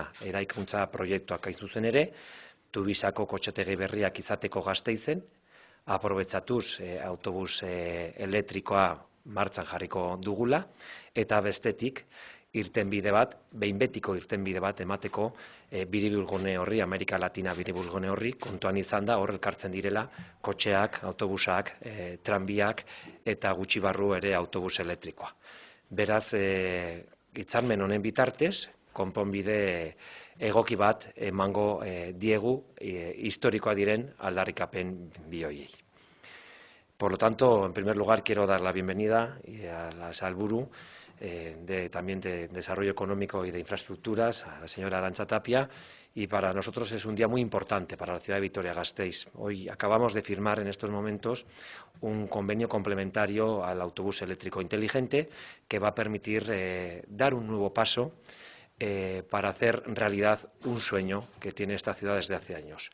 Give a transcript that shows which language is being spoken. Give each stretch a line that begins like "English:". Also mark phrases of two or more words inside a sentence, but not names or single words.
Basque: Eraikuntza proiektuak hain zuzen ere, Tubisako kotxetegi berriak izateko Gasteizen, aprobetxatuz autobus elektrikoa martxan jarriko dugula, eta bestetik irtenbide bat, behin betiko irtenbide bat emateko biribilgune horri, Amerika Latina biribilgune horri, kontuan izan da hor elkartzen direla kotxeak, autobusak, tranbiak eta gutxi barru ere autobus elektrikoa. Beraz, hitzarmen honen bitartez, konponbide egoki bat emango diegu historikoa diren aldarrikapen bi horiei.
Spanish: Por lo tanto, en primer lugar, quiero dar la bienvenida a la Salburu también de Desarrollo Económico y de Infraestructuras, a la señora Arantxa Tapia, y para nosotros es un día muy importante para la ciudad de Vitoria-Gasteiz. Hoy acabamos de firmar en estos momentos un convenio complementario al autobús eléctrico inteligente que va a permitir dar un nuevo paso para hacer realidad un sueño que tiene esta ciudad desde hace años.